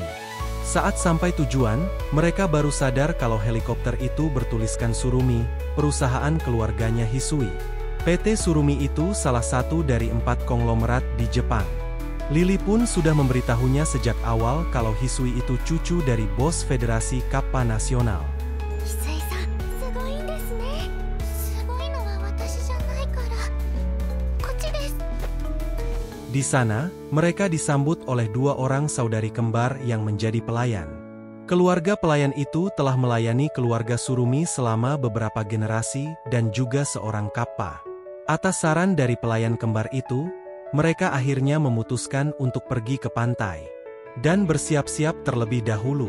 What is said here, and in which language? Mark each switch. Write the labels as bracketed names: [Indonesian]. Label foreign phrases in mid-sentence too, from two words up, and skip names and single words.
[Indonesian] Saat sampai tujuan, mereka baru sadar kalau helikopter itu bertuliskan Surumi, perusahaan keluarganya Hisui. PT Surumi itu salah satu dari 4 konglomerat di Jepang. Lily pun sudah memberitahunya sejak awal kalau Hisui itu cucu dari bos Federasi Kappa Nasional. [Japanese] Hisui-san, すごいんですね。すごいのは私じゃないから。こっちです。 [Indonesian] Di sana, mereka disambut oleh 2 orang saudari kembar yang menjadi pelayan. Keluarga pelayan itu telah melayani keluarga Surumi selama beberapa generasi dan juga seorang kappa. Atas saran dari pelayan kembar itu, mereka akhirnya memutuskan untuk pergi ke pantai dan bersiap-siap terlebih dahulu.